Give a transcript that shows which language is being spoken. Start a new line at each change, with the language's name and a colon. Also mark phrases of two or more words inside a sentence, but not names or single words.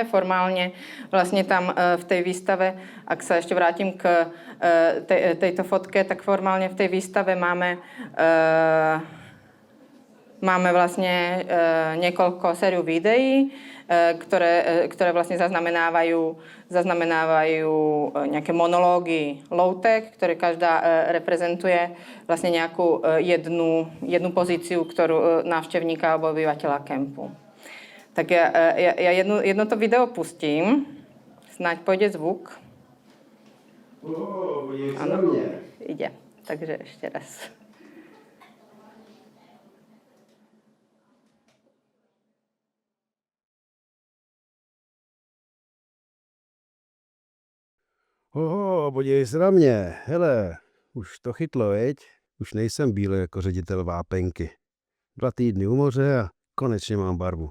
Slovak: Formálne vlastne tam v tej výstave, ak sa ešte vrátim k tejto fotke, tak formálne v tej výstave máme vlastne niekoľko sériu videí, ktoré vlastne zaznamenávajú nejaké monológy low-tech, ktoré každá reprezentuje vlastne nejakú jednu pozíciu, ktorú návštevníka alebo obyvateľa kempu. Tak ja jedno to video pustím, snáď pôjde zvuk. Áno, ide. Takže ešte raz.
Czech: Podívej se na mě. Hele, už to chytlo, veď? Už nejsem bílý jako ředitel vápenky. 2 týdny u moře a konečně mám barvu.